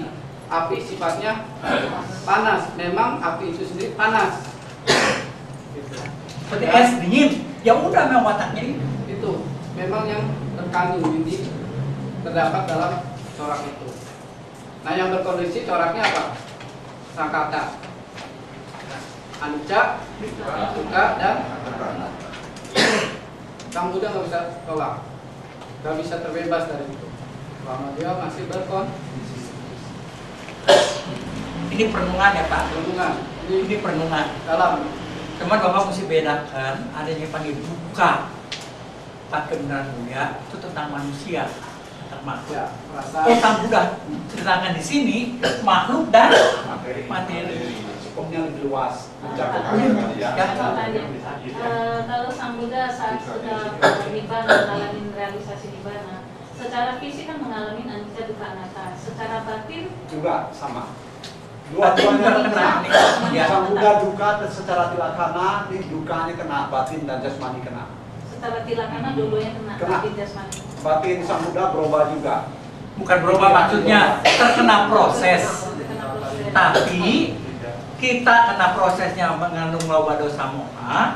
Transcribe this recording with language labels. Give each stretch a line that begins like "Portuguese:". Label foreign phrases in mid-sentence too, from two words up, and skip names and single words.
Indonesian: Api sifatnya panas. Memang api itu sendiri panas. Seperti es dingin. Ya udah memang wataknya ini. Itu memang yang terkandung di terdapat dalam corak itu. Nah, yang berkondisi coraknya apa?
Pali: Sangkata, anicca, dukkha,
Indonesian: dan Sang Buddha nggak bisa tolak, nggak bisa terbebas dari itu. Selama dia masih berkondisi. Ini perenungan ya Pak. Renungan. Ini perenungan. Dalam. Cuman Bapak mesti bedakan adanya panggil duka. Pakai kebenaran mulia itu tentang manusia, tentang makhluk. Ya, Oh, Sang Buddha ceritakan di sini makhluk dan materi. Hukumnya lebih luas, mencakup Ya. kalau Sang Buddha saat sudah nibbana, mengalami realisasi nibbana, secara fisik kan mengalami
Pali: anicca dukkha anatta,
Indonesian: secara batin juga sama. Batin juga Dua-duanya kena. kena. Ya. Sang Buddha duka secara tilakana, ini dukanya kena, batin dan jasmani kena. secara tilakana dua-duanya kena, Kena. batin jasmani. Batin Sang Buddha berubah juga. Bukan berubah maksudnya terkena proses. Tapi kita kena prosesnya mengandung
Pali: loba dosa moha.